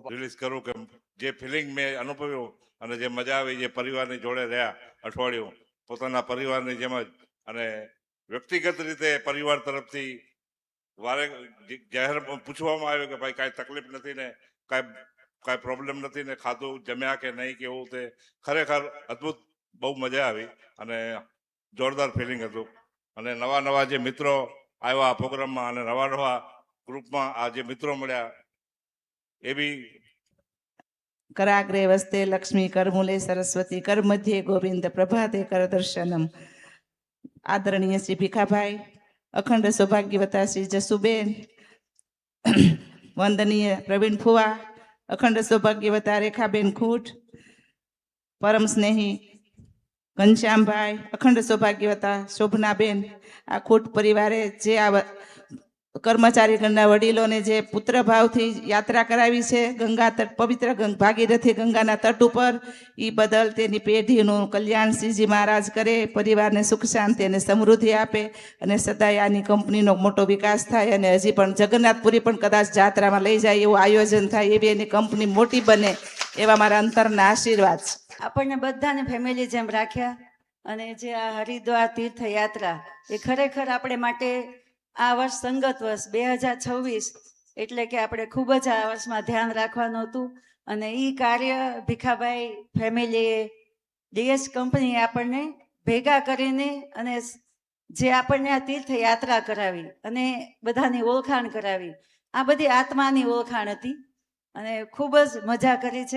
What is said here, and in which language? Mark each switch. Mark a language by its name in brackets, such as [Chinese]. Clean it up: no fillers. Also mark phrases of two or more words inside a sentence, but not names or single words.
[Gujarati] રિલીઝ કરું કે જે ફિલિંગ મેં અનુભવ્યું અને જે મજા આવી, જે પરિવારની જોડે રહ્યા અઠવાડિયું, પોતાના પરિવારની જેમ જ, અને વ્યક્તિગત રીતે પરિવાર તરફથી વારે જાહેર પૂછવામાં આવ્યું કે ભાઈ કાંઈ તકલીફ નથી ને, કાંઈ પ્રોબ્લેમ નથી ને, ખાધું જમ્યા કે નહીં, કેવું તે ખરેખર અદ્ભુત, બહુ મજા આવી અને જોરદાર ફિલિંગ હતું. અને નવા નવા જે મિત્રો આવ્યા આ પ્રોગ્રામમાં અને નવા નવા ગ્રુપમાં આ જે મિત્રો મળ્યા એ બી. [Sanskrit] कराग्रे वस्ते लक्ष्मी करमूले सरस्वती कर मध्य गोविंद प्रभाते कर दर्शनम. [Gujarati] આદરણીય શ્રી ભીખાભાઈ, અખંડ સૌભાગ્યવતા શ્રી જસુબેન, વંદનીય પ્રવીણ ફુવા, અખંડ સૌભાગ્યવતા રેખાબેન ખૂટ, પરમ સ્નેહી ઘનશ્યામ ભાઈ, અખંડ સૌભાગ્યવતા શોભનાબેન, આ ખૂટ પરિવારે જે આ કર્મચારી ગણના વડીલોને જે પુત્ર ભાવથી યાત્રા કરાવી છે ગંગા તટ, પવિત્ર ભાગીરથી ગંગાના તટ ઉપર, ઈ બદલ તેની પેઢીનું કલ્યાણ શ્રીજી મહારાજ કરે, પરિવારને સુખ શાંતિ અને સમૃદ્ધિ આપે અને સદાય આની કંપનીનો મોટો વિકાસ થાય અને હજી પણ જગન્નાથપુરી પણ કદાચ જાત્રામાં લઈ જાય એવું આયોજન થાય, એવી એની કંપની મોટી બને એવા મારા અંતરના આશીર્વાદ. આપણને બધાને ફેમિલી જેમ રાખ્યા અને જે આ હરિદ્વાર તીર્થયાત્રા એ ખરેખર આપણે માટે આ વર્ષ સંગત વર્ષ 2026 એટલે કે આપણે ખૂબ જ આ વર્ષમાં ધ્યાન રાખવાનું હતું અને એ કાર્ય ભીખાભાઈ ફેમિલીએ ડીએસ કંપનીએ આપણને ભેગા કરીને અને જે આપણને આ તીર્થયાત્રા કરાવી અને બધાની ઓળખાણ કરાવી, આ બધી આત્માની ઓળખાણ હતી અને ખૂબ જ મજા કરી છે.